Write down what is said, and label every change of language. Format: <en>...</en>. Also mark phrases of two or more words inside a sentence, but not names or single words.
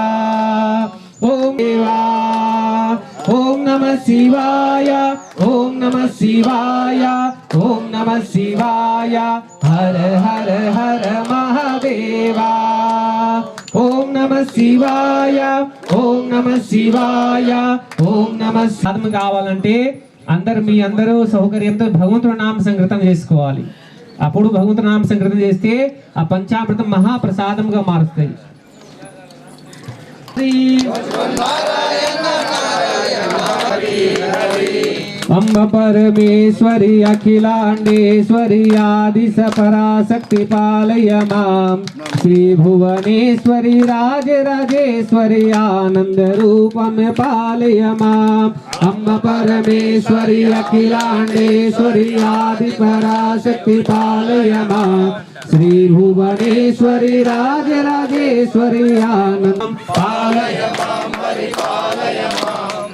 <sa>ఓం దేవా ఓం నమః శివాయ ఓం నమః శివాయ ఓం నమః శివాయ హర హర హర మహాదేవా ఓం నమః శివాయ ఓం నమః శివాయ ఓం నమః</sa> <te>సాధన కావాలంటే మీ అందరూ సౌకర్యంతో భగవంతుడి నామ సంకీర్తన చేసుకోవాలి. అప్పుడు భగవంతుడి నామ సంకీర్తన చేస్తే ఆ పంచామృతం మహాప్రసాదంగా మారుస్తాయి.</te> <sa>ఓం अम्ब परमेश्वरी अखिलांडेश्वरी आदिसपराशक्ति पालय मां श्री भुवनेश्वरी राजराजेश्वरी आनंद रूपम पालय मां अम्ब परमेश्वरी अखिलांडेश्वरी आदिपराशक्ति पालय मां श्री भुवनेश्वरी राजराजेश्वरी आनंद पालय मां परिपालय मां</sa>